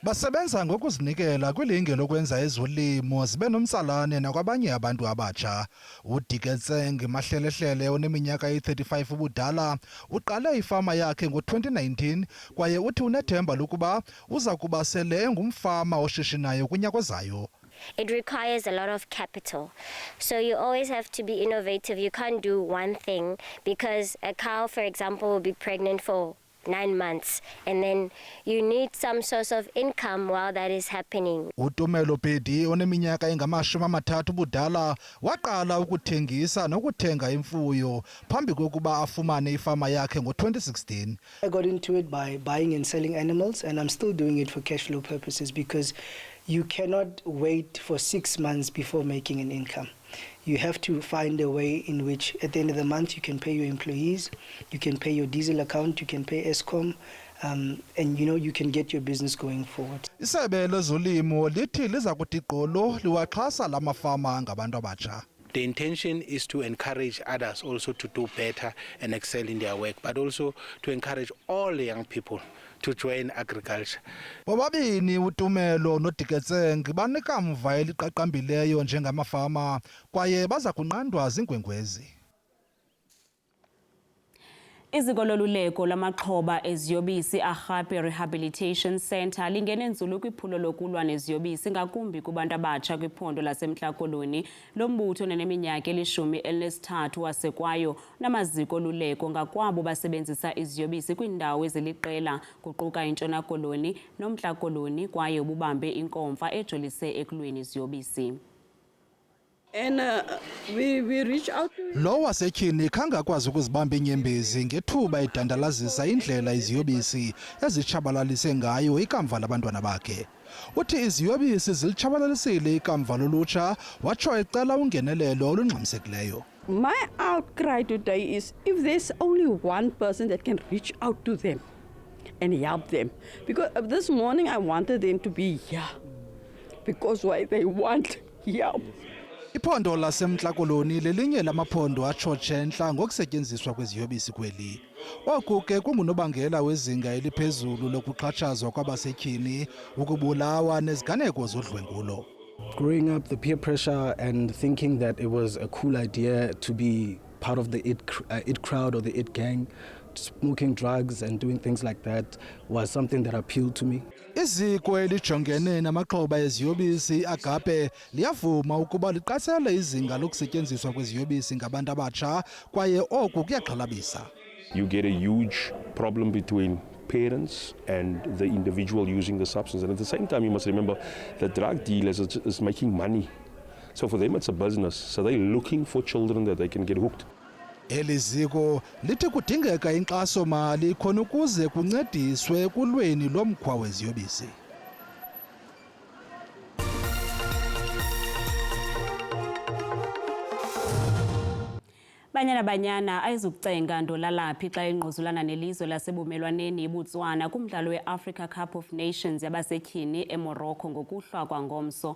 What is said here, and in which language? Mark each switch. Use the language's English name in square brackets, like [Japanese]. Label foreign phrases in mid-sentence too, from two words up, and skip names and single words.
[Xhosa] Basebenza ngokuzinikela kwilinge lokwenza ezolimo zibe nomtsalane nakwabanye abantu abatsha. uDiketseng Mahlelehlele oneminyaka eyi-35 ubudala uqale ifama yakhe ngo-2019 kwaye uthi unethemba lokuba uza kuba sele engumfama oshishinayo kunyaka ozayo. [English] It requires a lot of capital. So you always have to be innovative. You can't do one thing because a cow, for example, will be pregnant for 9 months and then you need some source of income while that is happening. [Xhosa] uTumelo Bhedi oneminyaka engama-30 ubudala waqala ukuthengisa nokuthenga imfuyo phambi kokuba afumane ifama yakhe ngo-2016. [English] I got into it by buying and selling animals, and I'm still doing it for cash flow purposes because you cannot wait for 6 months before making an income. You have to find a way in which at the end of the month you can pay your employees, you can pay your diesel account, you can pay Eskom, and you can get your business going forward. [Xhosa] Isebe lezolimo lithi liza kuthi gqolo liwaxhasa la mafama ngabantu abatsha. [English] The intention is to encourage others also to do better and excel in their work, but also to encourage all the young people to join agriculture. [Xhosa] Bobabini uTumelo noDiketseng banika mva eliqaqambileyo njengamafama kwaye baza kunqandwa zinkwenkwezi. Iziko loluleko lamaxhoba eziyobisi aRhape Rehabilitation Centre lingene nzulu kwiphulo lokulwa neziyobisi ngakumbi kubantu abatsha kwiphondo laseMntla Koloni. Lo mbutho oneminyaka eli-13 wasekwayo namaziko oluleko ngakwabo basebenzisa iziyobisi kwiindawo eziliqela kuquka iNtshona Koloni noMntla Koloni kwaye ububambe inkomfa ejolise ekulweni iziyobisi. [English] And we reach out to [Xhosa] Lo wasetyhini khange akwazi ukuzibamba inyembezi ngethuba edandalazisa indlela iziyobisi ezitshabalalise ngayo ikamva labantwana bakhe. Uthi iziyobisi zilitshabalalisile ikamva lolutsha watsho ecela ungenelelo olungxamisekileyo. [English] My outcry today is if there's only one person that can reach out to them and help them. Because this morning I wanted them to be here because why they want help. [Xhosa] Iphondo laseMntla Koloni lelinye lamaphondo atshotshe entla ngokusetyenziswa kweziyobisi kweli. Oku ke kungunobangela wezinga eliphezulu lokuxhatshazwa kwabasetyhini, ukubulawa neziganeko zodlwengulo. [English] Growing up, the peer pressure and thinking that it was a cool idea to be part of the it crowd or the it gang, smoking drugs and doing things like that was something that appealed to me. [Xhosa] Iziko elijongene namaxhoba eziyobisi Agape liyavuma ukuba liqatsele izinga lokusetyenziswa kweziyobisi ngabantu abatsha kwaye oku kuyaxhalabisa. [English] You get a huge problem between parents and the individual using the substance, and at the same time you must remember that drug dealers is making money. So for them it's a business, so they're looking for children that they can get hooked. [Xhosa] Eliziko lithi kudingeka inkxaso mali khona ukuze kuncediswe kulweni lomkhwa weziyobisi. Banyana ayizukucenga ndolalaphi xa ingquzulana nelizwe lasebumelwaneni iBotswana kumdlalo weAfrica Cup of Nations yabasetyhini eMorocco ngokuhlwa kwangomso.